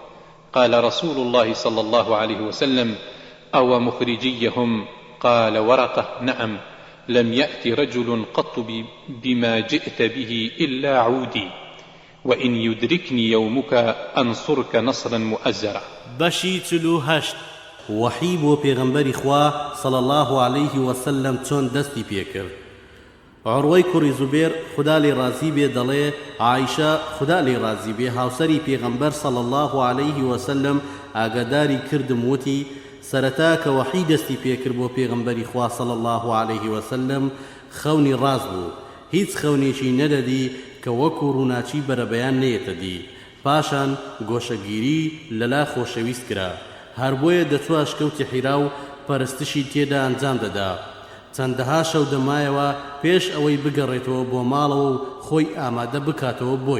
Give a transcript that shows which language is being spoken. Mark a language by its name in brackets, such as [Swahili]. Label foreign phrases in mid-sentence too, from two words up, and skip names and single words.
[Arabic] قال رسول الله صلى الله عليه وسلم: أو مخرجيهم؟ قال ورقة: نعم، لم يأت رجل قط بما جئت به إلا عودي، وإن يدركني يومك أنصرك نصرا مؤزرا. [Central Kurdish] بشي تلو هشت وحی بۆ پێغەمبەری خوا [Arabic] صلى الله عليه وسلم [Central Kurdish] چۆن دەستی پێکرد. عروەی کوڕی زوبێر خدا لێ ڕازی بێ دەڵێ عایشە خدا لێ ڕازی بێ هاوسەری پێغەمبەر [Arabic] صلى الله عليه وسلم [Central Kurdish] ئاگاداری کردم وتی سەرەتا کە وحی دەستی پێکرد بۆ پێغەمبەری خوا [Arabic] صلى الله عليه وسلم [Central Kurdish] خەونی ڕاز بوو، هیچ خەونێکی نەدەدی کە وەکو ڕووناچی بەرەبەیان نەیەتە دی. پاشان گۆشەگیری لەلا خۆشەویست کرا، هەر بۆیە دەچوە شکەوتی حیرا و پەرستشی تێدا ئەنجام دەدا. چەندەها شەو دەمایەوە پێش ئەوەی بگەڕێتەوە بۆ ماڵەوە و خۆی ئامادە بکاتەوە بۆی.